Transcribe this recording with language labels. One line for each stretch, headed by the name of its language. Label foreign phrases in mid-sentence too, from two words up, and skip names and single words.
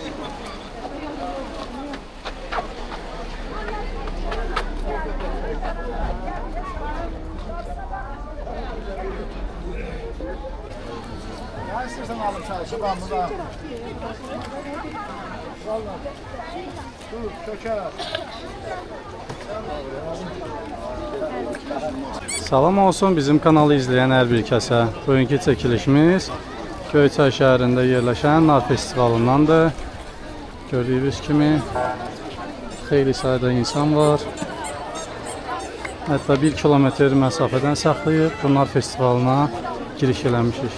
Turkish: Ya istersen alıp çalışıp ben burada. Vallahi. Dur, çöker.
Azerbaijani: Salam olsun bizim kanalı izleyen hər bir kəsə. Bugünkü çəkilişimiz Göyçay şəhərində yerləşən Nar festivalındandır. Gördüyünüz kimi xeyli sayıda insan var. Hətta 1 kilometr məsafədən saxlayıb bu Nar festivalına giriş eləmişik.